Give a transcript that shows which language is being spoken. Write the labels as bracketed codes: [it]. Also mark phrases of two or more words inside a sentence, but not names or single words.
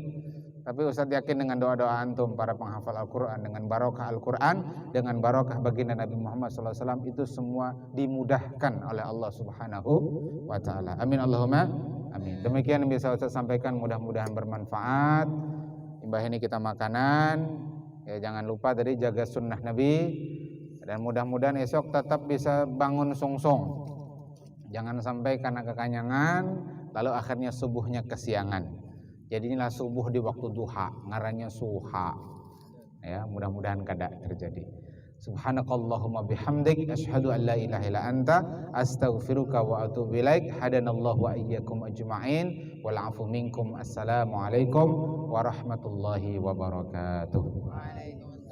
[id] Tapi Ustadz yakin dengan doa-doa antum para penghafal Al-Quran, dengan barokah Al-Quran, dengan barokah baginda Nabi Muhammad SAW, itu semua dimudahkan oleh Allah [ar] سبحانه وتعالى. آمين اللهم آمين. [id] Demikian yang bisa Ustadz sampaikan, mudah-mudahan bermanfaat. Imbah ini kita makanan, ya, jangan lupa tadi jaga sunnah Nabi. Dan mudah-mudahan esok tetap bisa bangun sungsong. Jangan sampai karena kekanyangan lalu akhirnya subuhnya kesiangan. Jadi inilah subuh di waktu duha, ngarannya suha. Ya, mudah-mudahan kada terjadi. [ar] سبحانك اللهم وبحمدك أشهد أن لا إله إلا أنت أستغفرك وأتوب إليك. هدانا الله وإياكم أجمعين والعفو منكم. السلام عليكم ورحمة الله وبركاته.